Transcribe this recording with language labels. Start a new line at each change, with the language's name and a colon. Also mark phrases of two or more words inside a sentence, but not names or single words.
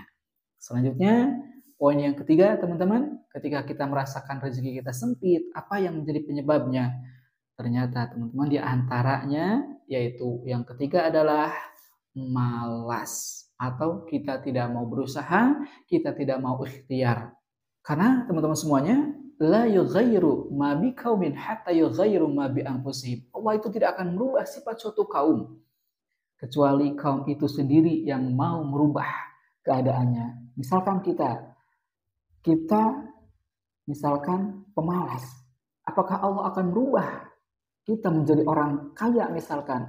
Indonesian: Selanjutnya, poin yang ketiga teman-teman, ketika kita merasakan rezeki kita sempit, apa yang menjadi penyebabnya? Ternyata teman-teman di antaranya, yaitu yang ketiga adalah malas. Atau kita tidak mau berusaha, kita tidak mau ikhtiar. Karena teman-teman semuanya,
Arabic: لا يغير ما بقوم حتى يغيروا ما بأنفسهم.
Indonesian: Allah itu tidak akan merubah sifat suatu kaum kecuali kaum itu sendiri yang mau merubah keadaannya. Misalkan kita misalkan pemalas. Apakah Allah akan merubah kita menjadi orang kaya misalkan?